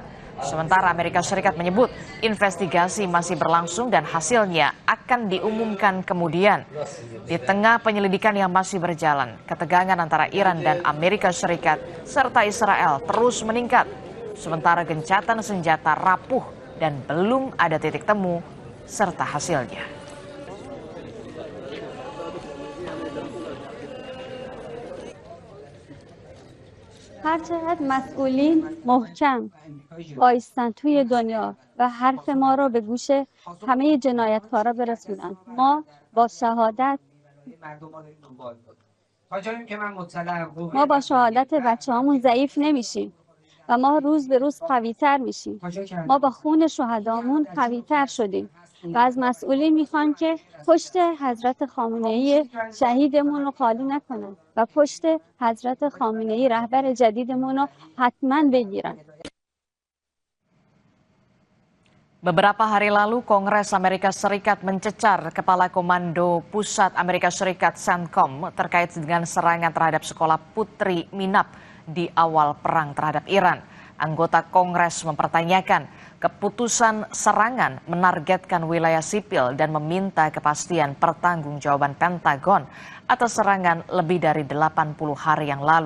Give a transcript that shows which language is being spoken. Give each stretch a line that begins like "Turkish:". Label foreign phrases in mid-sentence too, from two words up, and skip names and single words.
Indonesian: Sementara Amerika Serikat menyebut investigasi masih berlangsung dan hasilnya akan diumumkan kemudian. Di tengah penyelidikan yang masih berjalan, ketegangan antara Iran dan Amerika Serikat serta Israel terus meningkat. Sementara gencatan senjata rapuh dan belum ada titik temu serta hasilnya.
Persian: هر چقدر مسئولین محکم وایستن توی دنیا و حرف ما رو به گوش همه جنایتکارا برسونن، ما با شهادت بچه‌هامون ضعیف نمیشیم و ما روز به روز قوی‌تر میشیم. ما با خون شهدامون قوی‌تر شدیم و از مسئولین میخوان که پشت حضرت خامنه‌ای شهیدمون رو خالی نکنن و پشت حضرت خامنه‌ای رهبر جدیدمون رو حتما بگیرن.
Indonesian: Beberapa hari lalu, Kongres Amerika Serikat mencecar Kepala Komando Pusat Amerika Serikat CENTCOM terkait dengan serangan terhadap sekolah putri Minab di awal perang terhadap Iran. Anggota Kongres mempertanyakan keputusan serangan menargetkan wilayah sipil dan meminta kepastian pertanggungjawaban Pentagon atas serangan lebih dari 80 hari yang lalu.